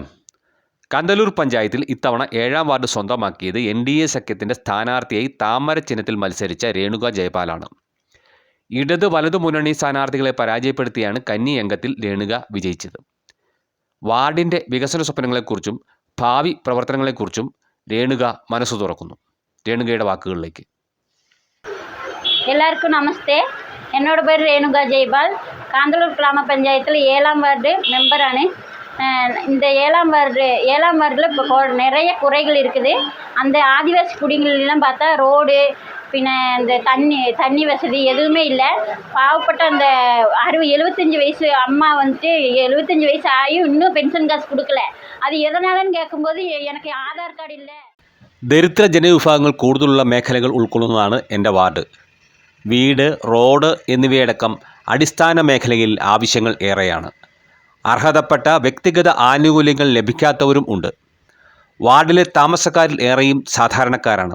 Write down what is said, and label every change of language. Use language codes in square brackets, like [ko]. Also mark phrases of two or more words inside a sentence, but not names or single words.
[ml] കാന്തല്ലൂർ പഞ്ചായത്തിൽ ഇത്തവണ 7ാം വാർഡ് സ്വന്തമാക്കിയത് NDA സഖ്യത്തിൻ്റെ സ്ഥാനാർത്ഥിയായി താമര ചിഹ്നത്തിൽ മത്സരിച്ച രേണുക ജയപാലാണ്. ഇടത് വലതു മുന്നണി സ്ഥാനാർത്ഥികളെ പരാജയപ്പെടുത്തിയാണ് കന്നി അംഗത്തിൽ രേണുക വിജയിച്ചത്. വാർഡിൻ്റെ വികസന സ്വപ്നങ്ങളെക്കുറിച്ചും ഭാവി പ്രവർത്തനങ്ങളെക്കുറിച്ചും രേണുക മനസ്സു തുറക്കുന്നു. രേണുകയുടെ വാക്കുകളിലേക്ക്. [ta] எல்லாருக்கும் நமஸ்தே. என்னோட பேர் ரேணுகா ஜெய்பால். காந்தலூர் கிராம பஞ்சாயத்தில் 7ஆம் வார்டு மெம்பரானு. இந்த ஏழாம் வார்டில் இப்போ நிறைய குறைகள் இருக்குது. அந்த ஆதிவாசி குடிகளெல்லாம் பார்த்தா ரோடு பின்ன இந்த தண்ணி வசதி எதுவுமே இல்லை. பாவப்பட்ட அந்த 75 வயசு அம்மா வந்துட்டு 75 வயசு ஆகியும் இன்னும் பென்ஷன் காசு கொடுக்கல. அது எதனாலன்னு கேட்கும்போது எனக்கு ஆதார் கார்டு இல்லை. [ml] ദരിദ്ര ജനവിഭാഗങ്ങൾ കൂടുതലുള്ള മേഖലകൾ ഉൾക്കൊള്ളുന്നതാണ് എൻ്റെ വാർഡ്. വീട്, റോഡ് എന്നിവയടക്കം അടിസ്ഥാന മേഖലയിൽ ആവശ്യങ്ങൾ ഏറെയാണ്. അർഹതപ്പെട്ട വ്യക്തിഗത ആനുകൂല്യങ്ങൾ ലഭിക്കാത്തവരും ഉണ്ട്. വാർഡിലെ താമസക്കാരിൽ ഏറെയും സാധാരണക്കാരാണ്.